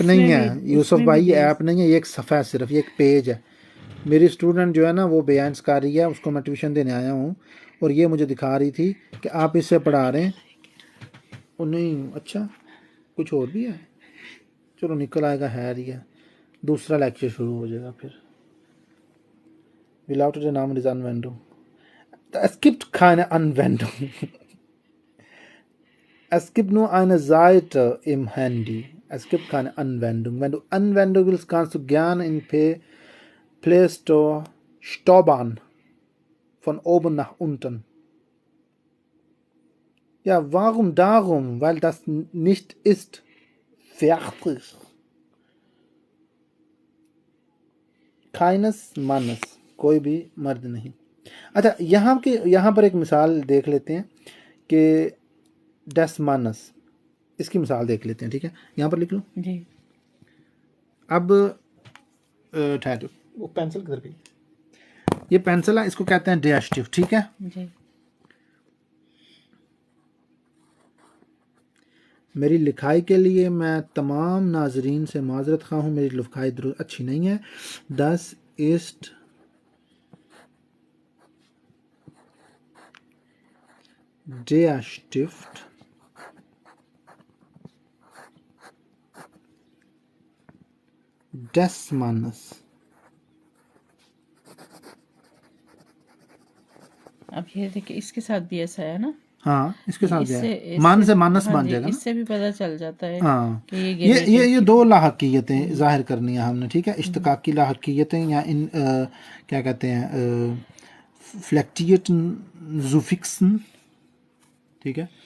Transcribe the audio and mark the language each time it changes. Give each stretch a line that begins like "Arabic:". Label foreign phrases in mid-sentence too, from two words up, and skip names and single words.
Urdu: ایپ نہیں ہے یوسف بھائی، یہ ایپ نہیں ہے، یہ ایک صفحہ ہے، صرف یہ ایک پیج ہے. میری اسٹوڈنٹ جو ہے نا وہ بیانس کر رہی ہے، اس کو میں ٹیوشن دینے آیا ہوں، اور یہ مجھے دکھا رہی تھی کہ آپ اس سے پڑھا رہے ہیں. اور نہیں، اچھا کچھ اور بھی ہے، چلو نکل آئے گا، ہے ہی ہے، دوسرا لیکچر شروع ہو جائے گا پھر.
German: Wie lautet der Name dieser Anwendung? Es gibt keine Anwendung. Es gibt nur eine Seite im Handy Es gibt keine Anwendung. Wenn du Anwendung willst, kannst du gerne in Play Store stoppern. Von oben nach unten. Ja, warum darum? Weil das nicht ist. Fertig. Keines Mannes.
Urdu: کوئی بھی مرد نہیں. اچھا، یہاں پر ایک مثال دیکھ لیتے ہیں کہ
German: des Mannes.
Urdu: اس کی مثال دیکھ لیتے ہیں، ٹھیک ہے. یہاں پر لکھ لو. जी. اب ٹھہرو، وہ پنسل کدھر گئی? یہ پنسل ہے، اس کو کہتے ہیں ڈیسٹیو، ٹھیک ہے. जी. میری لکھائی کے لیے میں تمام ناظرین سے معذرت خواہ ہوں، میری لکھائی اچھی نہیں ہے.
German: दस ist der Stift des Mannes.
Urdu: اب یہ دیکھیے، اس کے ساتھ بھی ایسا ہے نا. ہاں، اس کے ساتھ بھی इससे ہے۔ مان سے مانس हाँ बन जी, جائے گا نا. اس سے بھی پتا چل جاتا ہے हाँ, کہ یہ یہ دو لاحقیتیں ظاہر کرنی ہے ہم نے، ٹھیک ہے۔ اشتقاقی لاحقیتیں یا ان کیا کہتے ہیں
German: flektierten Suffixen,
Urdu: ٹھیک ہے.